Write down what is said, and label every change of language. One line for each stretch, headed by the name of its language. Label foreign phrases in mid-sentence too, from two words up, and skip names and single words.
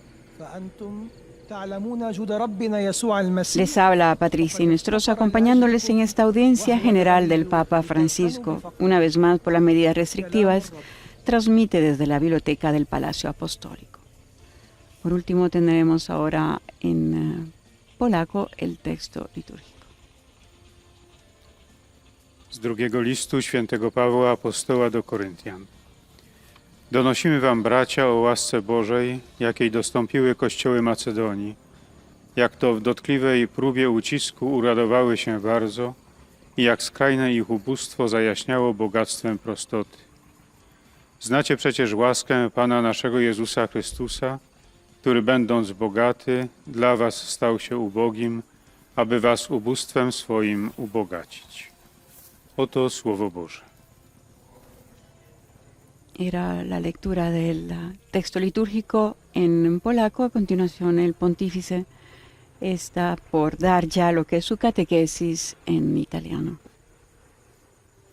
Spanish: Les habla Patricia Inestrosa acompañándoles en esta audiencia general del Papa Francisco. Una vez más, por las medidas restrictivas, transmite desde la biblioteca del Palacio Apostólico. Por último, tendremos ahora en polaco el texto litúrgico.
Polish: Z drugiego listu świętego Pawła apostoła do Koryntian. Donosimy wam, bracia, o łasce Bożej, jakiej dostąpiły kościoły Macedonii, jak to w dotkliwej próbie ucisku uradowały się bardzo i jak skrajne ich ubóstwo zajaśniało bogactwem prostoty. Znacie przecież łaskę Pana naszego Jezusa Chrystusa, który będąc bogaty, dla was stał się ubogim, aby was ubóstwem swoim ubogacić. Oto Słowo Boże.
Spanish: Era la lectura del texto litúrgico en polaco. A continuación, el pontífice está por dar ya lo que es su catequesis en italiano.